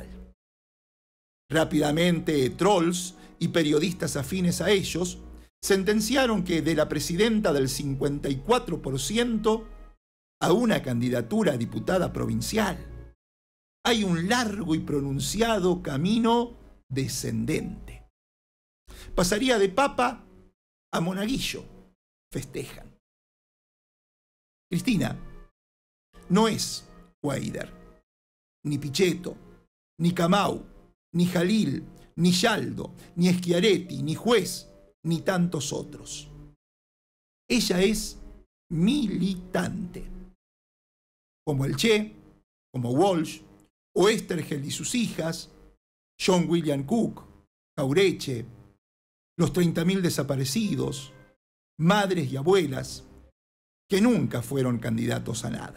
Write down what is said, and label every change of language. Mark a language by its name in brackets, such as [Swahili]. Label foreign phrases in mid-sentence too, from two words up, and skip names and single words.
[Spanish] Rápidamente, trolls y periodistas afines a ellos sentenciaron que de la presidenta del 54% a una candidatura a diputada provincial hay un largo y pronunciado camino descendente. Pasaría de papa a monaguillo, festejan. Cristina no es Guaider, ni Pichetto, ni Camau, ni Jalil, ni Yaldo, ni Schiaretti, ni Juez, ni tantos otros. Ella es militante, como el Che, como Walsh, Oesterheld y sus hijas, John William Cook, Jauretche, los 30.000 desaparecidos, madres y abuelas, que nunca fueron candidatos a nada.